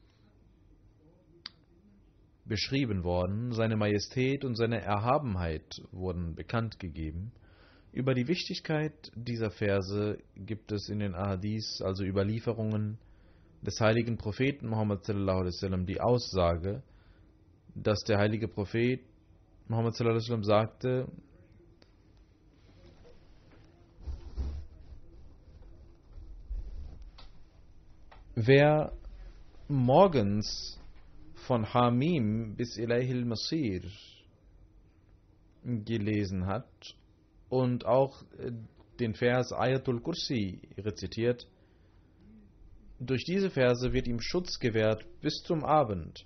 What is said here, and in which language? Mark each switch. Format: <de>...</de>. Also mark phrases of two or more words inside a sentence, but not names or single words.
<de>beschrieben worden, seine Majestät und seine Erhabenheit wurden bekannt gegeben. Über die Wichtigkeit dieser Verse gibt es in den Ahadith, also Überlieferungen des heiligen Propheten Muhammad</de> <ar>صلى الله عليه وسلم,</ar> <de>die Aussage, dass der heilige Prophet Muhammad</de> <ar>صلى الله عليه وسلم</ar> <de>sagte: Wer morgens von Hamim bis</de> <ar>إليه المصير</ar> <de>gelesen hat und auch den Vers Ayatul Kursi rezitiert, durch diese Verse wird ihm Schutz gewährt bis zum Abend.</de>